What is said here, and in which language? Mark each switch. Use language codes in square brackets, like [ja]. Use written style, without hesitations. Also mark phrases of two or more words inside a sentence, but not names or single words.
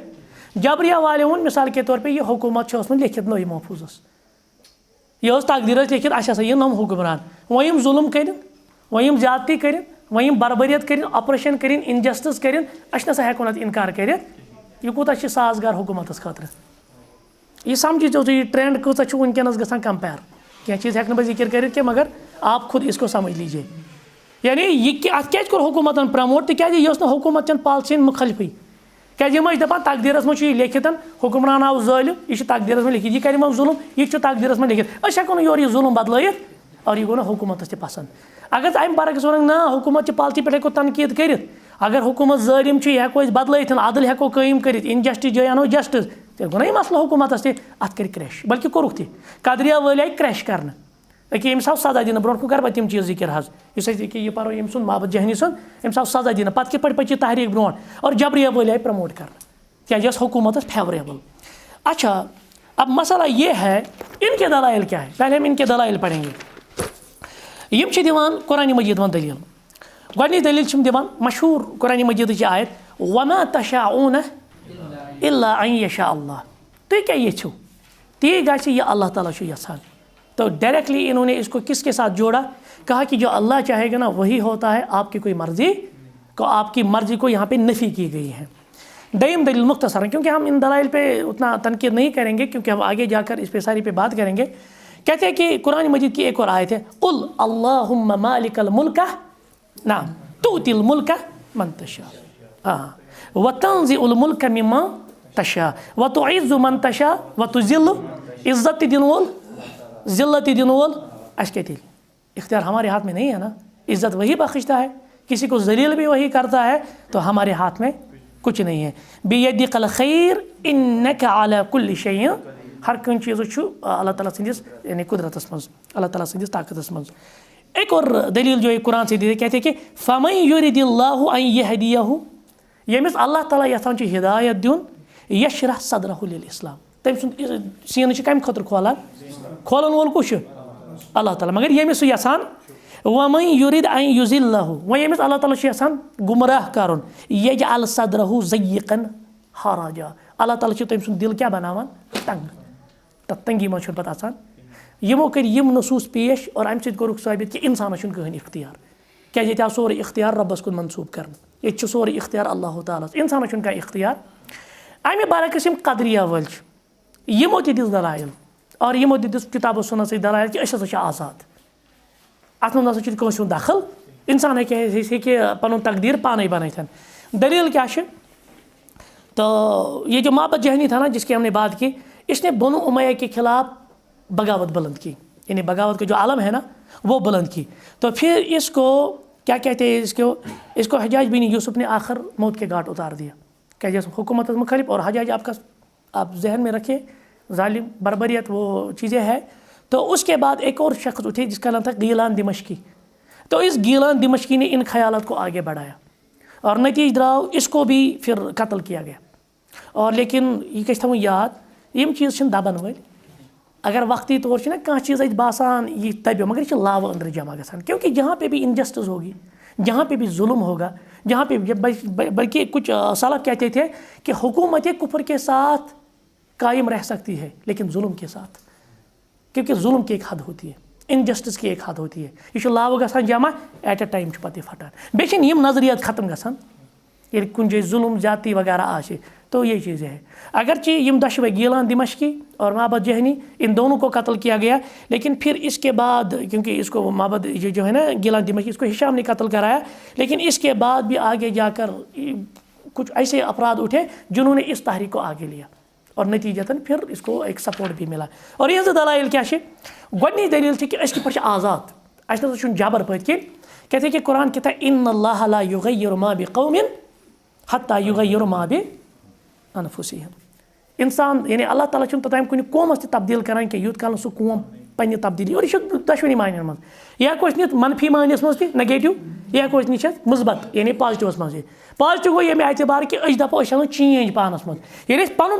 [ks] جبریہ والیو ووٚن مثال کے طور پے یہ حکوٗمت چھِ ٲسمٕژ لیکھِتھ لوہِ محفوٗظس, یہ ٲس تقدیٖر ٲسۍ لیکھِتھ اَسہِ ہسا یِن یِم حُکمران, وۄنۍ یِم ظُلم کٔرِنۍ, وۄنۍ یِم زیادتی کٔرِنۍ, وۄنۍ یِم بربریت کٔرِنۍ, آپریشن کٔرِنۍ, انجسٹس کٔرِنۍ, أسۍ نسا ہٮ۪کو نہٕ اَتھ انکار کٔرِتھ. یہِ کوٗتاہ چھِ سازگار حکوٗمتس خٲطرٕ. یہ سمجھیٖزیو تُہۍ یہِ ٹرینڈ کۭژاہ چھِ وٕنکٮ۪نس گژھان کمپیر. کینٛہہ چیٖز ہٮ۪کہٕ نہٕ بہٕ ذِکر کٔرِتھ کینٛہہ مگر [ur] آپ خود اس کو سمجھ لیجیے. [ks] یعنی یہ اتھ کیٛازِ کوٚر حکوٗمتن پرموٹ, تِکیٛازِ یہِ ٲس نہٕ حکوٗمت چٮ۪ن پالسین مُخٲلفٕے. کیٛازِ یِم ٲسۍ دپان تقدیٖرس منٛز چھُ یہِ لیکھِتھ حُکمران آو ظٲلِم, یہِ چھُ تقدیٖرس منٛز لیکھِتھ, یہِ کرِ یِمن ظُلم, یہِ چھُ تقدیٖرس منٛز لیکھِتھ. أسۍ ہٮ۪کو نہٕ یورٕ یہِ ظُلم بدلٲیِتھ اور یہِ گوٚو نہٕ حکوٗمتس تہِ پسنٛد. اگر امہِ برعکس ونکھ نہ حکوٗمت چہِ پالسی پٮ۪ٹھ ہٮ۪کو تنقیٖد کٔرِتھ, اگر حکوٗمت ظٲلِم چھُ یہِ ہٮ۪کو أسۍ بدلٲیِتھ, عدل ہٮ۪کو قٲیِم کٔرِتھ, انجسٹس جٲے انو جسٹس, تیٚلہِ گوٚو نہ یہِ مسلہٕ حکوٗمتس تہِ, اتھ کرِ کرٛیش, بلکہِ کوٚرُکھ تہِ. قدریہ وٲلۍ آیہِ کرٛیش کرنہٕ. أکہِ أمِس آو سزا دِنہٕ, برونٛٹھ کُن کرٕ بہٕ تِم چیٖز ذِکر حظ, یُس أسۍ یہِ پرو أمۍ سُنٛد معبد جہنی سُنٛد, أمِس آو سزا دِنہٕ, پتہٕ کِتھ پٲٹھۍ پٔچ یہِ تحریٖک برونٛٹھ, اور جبریہ وٲلۍ آیہِ پرموٹ کرنہٕ کیٛازِ یہِ ٲس حکوٗمتس فیوریبل. [ur] اچھا اب مسئلہ یہ ہے ان کے دلائل کیا ہے, پہلے ہم ان کے دلائل پڑھیں گے. [ks] یم چھِ دِوان قرآن مجیٖد ون دلیل. گۄڈنِچ دلیل چھِم دِوان مشہوٗر قرآن مجیٖدٕچ آیت [ar] وما تشاءون الا ان یشاء اللہ. [ks] تُہۍ کیٛاہ یژھِو تی گژھِ یہِ اللہ تعالیٰ چھُ یژھان. [ur] تو ڈائریکٹلی انہوں نے اس کو کس کے ساتھ جوڑا, کہا کہ جو اللہ چاہے گا نا وہی ہوتا ہے, آپ کی کوئی مرضی کو, آپ کی مرضی کو یہاں پہ نفی کی گئی ہے. دیم دلیل مختصر ہے, کیونکہ ہم ان دلائل پہ اتنا تنقید نہیں کریں گے کیونکہ ہم آگے جا کر اس پہ ساری پہ بات کریں گے. کہتے ہیں کہ قرآن مجید کی ایک اور آیت ہے [ar] قل اللہم مالک الملک نعم تؤتی الملک من تشاء وتنزع الملک ممن تشاء وتعز من تشاء وتذل. [ks] عزت دن وول ذلت دن وول [ur] اس کے دل اختیار ہمارے ہاتھ میں نہیں ہے نا. عزت وہی بخشتا ہے, کسی کو ذلیل بھی وہی کرتا ہے, تو ہمارے ہاتھ میں کچھ نہیں ہے. [ar] بیدک الخیر انک علی کل شیء, [ks] ہر کُنہِ چیٖزُک چھُ اللہ تعالیٰ سٕنٛدِس یعنی قُدرتس منٛز, اللہ تعالیٰ سٕنٛدِس طاقتس منٛز. [ur] ایک اور دلیل جو قرآن سے دی کہتے ہیں کہ [ar] فَمَن يُرِدِ اللَّهُ أَن يَهْدِيَهُ [ks] ییٚمِس اللہ تعالیٰ یژھان چھُ ہدایت دیُن [ar] یشرح صدرہ للاسلام [ks] تٔمۍ سُنٛد سیٖنہٕ چھِ کَمہِ خٲطرٕ کھولان وول کُس چھُ اللہ تعالیٰ مگر ییٚمِس سُہ یژھان [ar] وَمَن يُرِد أن يُضِلَّهُ [ks] وۄنۍ ییٚمِس اللہ تعالیٰ چھُ یژھان گُمراہ کَرُن [ar] یجعل صدرہ ضيقا حرجا [ks] اللہ تعالیٰ چھُ تٔمۍ سُنٛد دِل کیٛاہ بناوان تنگ تَتھ تنگی منٛز چھُنہٕ پَتہٕ اژان یِمو کٔرۍ یِم نصوٗص پیش اور اَمہِ سۭتۍ کوٚرُکھ ثٲبت کہِ اِنسانَس چھُنہٕ کٕہٕنۍ اختیار کیٛازِ ییٚتہِ آو سورُے اختیار رۄبَس کُن منسوٗب کرنہٕ ییٚتہِ چھُ سورُے اختیار اللہ تعالیٰ ہَس اِنسانَس چھُنہٕ کانٛہہ اختیار اَمہِ برعکس یِم قدریا وٲلۍ چھِ یِمو تہِ دِژ دلایل اور یِمو تہِ دِژ کِتاب و سُنت سۭتۍ دلایل کہِ أسۍ ہسا چھِ آزاد اَتھ منٛز ہسا چھُنہٕ کٲنٛسہِ ہُنٛد دخل اِنسان ہیٚکہِ پَنُن تقدیٖر پانَے بنٲیِتھ دلیل کیا چھِ [ur] تو یہ جو معبد جہنی تھا نا جس کی ہم نے بات کی اس نے بنو امیہ کے خلاف بغاوت بلند کی یعنی بغاوت کا جو عالم ہے نا وہ بلند کی تو پھر اس کو کیا کہتے ہیں اس کو حجاج بن یوسف نے آخر موت کے گھاٹ اتار دیا کہ جیسے حکومت مخالف اور حجاج آپ ذہن میں رکھیں ظالم بربریت وہ چیزیں ہیں تو اس کے بعد ایک اور شخص اٹھے جس کا نام تھا غیلان دمشقی تو اس غیلان دمشقی نے ان خیالات کو آگے بڑھایا اور نتیجہ دراو اس کو بھی پھر قتل کیا گیا اور لیکن [ks] یہ گژھِ تھاوُن یاد یم چیز چھِنہٕ دبن وٲلۍ اگر وقتی طور چھِ نا کانٛہہ چیز اتہِ باسان یہ دبیو مگر یہ چھِ لاوٕ أنٛدرٕ جمع گژھان [ur] کیونکہ جہاں پہ بھی انجسٹس ہوگی جہاں پہ بھی ظلم ہوگا جہاں پہ بلکہ کچھ سلف کہتے تھے کہ حکومت کفر کے ساتھ قائم رہ سکتی ہے لیکن ظلم کے ساتھ کیونکہ ظلم کی ایک حد ہوتی ہے انجسٹس کی ایک حد [ks] ہوتی ہے یہ چھُ لاوٕ گژھان جمع [en] at a time [ks] چھُ پتہٕ یہِ پھٹان بیٚیہِ چھِنہٕ یِم نظریات ختم گژھان ییٚلہِ کُنہِ جایہِ ظلم زیادتی وغیرہ آسہِ [ur] تو یہ چیزیں ہیں اگرچہ یم دشوے غیلان دمشقی اور معبد جہنی ان دونوں کو قتل کیا گیا لیکن پھر اس کے بعد کیونکہ اس کو معبد جو ہے نا غیلان دمشقی اس کو ہشام نے قتل کرایا لیکن اس کے بعد بھی آگے جا کر کچھ ایسے افراد اٹھے جنہوں نے اس تحریک کو آگے لیا اور نتیجتاً پھر اس کو ایک سپورٹ بھی ملا اور یہ دلائل کیا ہے [ks] گۄڈنِچ دلیل چھِ کہ أسۍ کِتھ پٲٹھۍ چھِ آزاد اَسہِ نہ سا چھُنہٕ جبر پٔتۍ کِنۍ [ur] کہتے ہیں کہ قرآن کہتا ہے [ar] ان اللہ لا یغیر ما بقوم حتی یغیر ما بانفسہم [ks] انسان یعنی اللہ تعالیٰ چھُنہٕ توٚتام کُنہِ قومس تہِ تبدیل کران کینٛہہ یوٗت کال نہٕ سُہ قوم پننہِ تبدیلی اور یہ چھُ دۄشوٕنی معنیَن منٛز یہِ ہٮ۪کو أسۍ نِتھ منفی معنیَس منٛز تہِ نگیٹِو یہِ ہٮ۪کو أسۍ نِتھ مثبت یعنی پازٹِوَس منٛز پازٹِو گوٚو ییٚمہِ اعتبار کہِ أسۍ دَپو أسۍ اَنو چینج پانَس منٛز ییٚلہِ أسۍ پَنُن